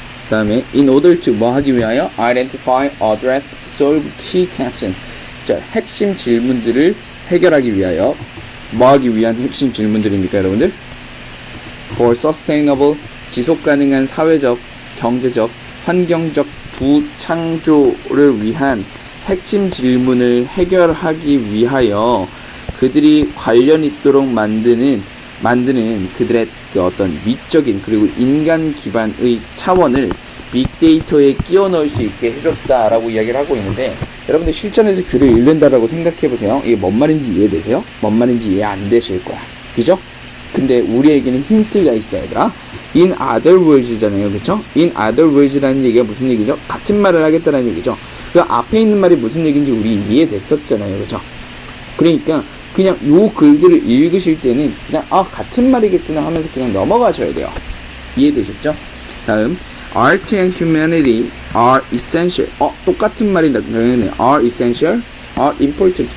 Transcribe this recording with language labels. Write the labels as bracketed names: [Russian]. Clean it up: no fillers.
[English] 다음에 in order to [Korean] 뭐 하기 위하여 [English] identify, address, solve key questions. [Korean] 자, 핵심 질문들을 해결하기 위하여 뭐 하기 위한 핵심 질문들입니까, 여러분들? [English] for sustainable [Korean] 지속 가능한 사회적, 경제적, 환경적 부창조를 위한 핵심 질문을 해결하기 위하여 그들이 관련 있도록 만드는 그들의 그 어떤 미적인 그리고 인간 기반의 차원을 빅데이터에 끼워 넣을 수 있게 해줬다라고 이야기를 하고 있는데, 여러분들 실전에서 글을 읽는다라고 생각해 보세요. 이게 뭔 말인지 이해되세요? 뭔 말인지 이해 안 되실 거야. 그죠? 근데 우리에게는 힌트가 있어요, 얘들아. [English] In other words잖아요. [Korean] 그쵸? [English] In other words [Korean] 라는 얘기가 무슨 얘기죠? 같은 말을 하겠다는 얘기죠. 그 앞에 있는 말이 무슨 얘기인지 우리 이해됐었잖아요. 그쵸? 그러니까 그냥 요 글들을 읽으실 때는 그냥 같은 말이겠구나 하면서 그냥 넘어가셔야 돼요. 이해되셨죠? [English] 다음 Art and humanity are essential. [Korean] 똑같은 말이다. [English] 당연히 are essential, are important.